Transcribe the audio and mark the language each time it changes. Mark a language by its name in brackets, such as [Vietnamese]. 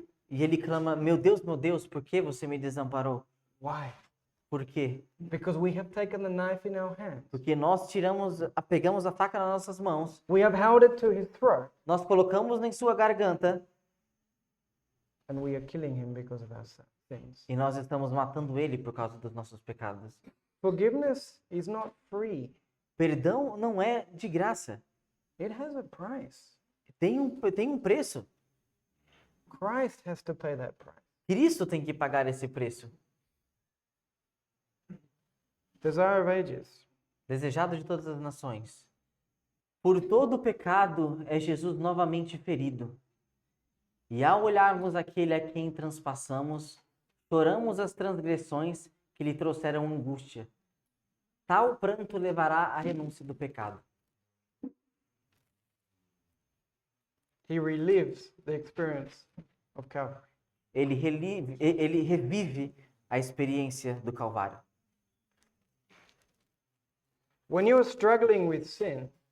[Portuguese] e ele clama: meu Deus, por que você me desamparou? [English] Why? [Portuguese] Por quê? [English] Because we have taken the knife in our hands. [Portuguese] Porque nós pegamos a faca nas nossas mãos, [English] We have held it to his throat, [Portuguese] nós colocamos em sua garganta [English] and we are killing him because of our sins. [Portuguese] e nós estamos matando ele por causa dos nossos pecados. [English] Forgiveness is not free. [Portuguese] Perdão não é de graça. [English] It has a price. [Portuguese] Tem um preço. [English] Christ has to pay that price. [Portuguese] Cristo tem que pagar esse preço. [English] Desire of Ages. [Portuguese] Desejado de todas as nações. Por todo o pecado é Jesus novamente ferido. E ao olharmos aquele a quem transpassamos, choramos as transgressões que lhe trouxeram angústia. Tal pranto levará à renúncia do pecado. [English] He relives the experience of Calvary. [Portuguese] Ele revive a experiência do Calvário. [English] When you are struggling with sin,